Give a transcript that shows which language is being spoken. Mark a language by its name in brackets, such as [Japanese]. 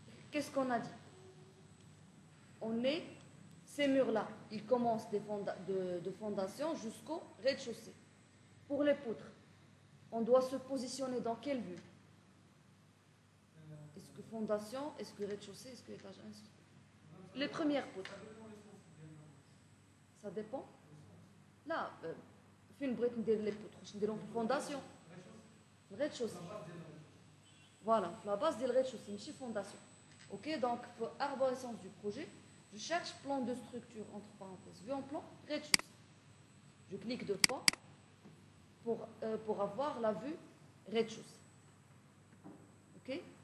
[French] Qu'est-ce qu'on a dit? Ces murs-là, ils commencent de fondation jusqu'au rez-de-chaussée. Pour les poutres, on doit se positionner dans quelle vue? Est-ce que fondation, est-ce que rez-de-chaussée, est-ce que étage 1? Les premières poutres. Ça dépend. [Arabic] Là, فين بغيت ندير لي بوتر واش نديرهم في الفونداسيون rez-de-chaussée. [French] Voilà, la base du rez-de-chaussée, [Arabic] ماشي [French] fondation. Ok, donc pour arborescence du projet, je cherche plan de structure entre parenthèses, vue en plan, rez-de-chaussée. Je clique deux fois pour avoir la vue rez-de-chaussée. Ok?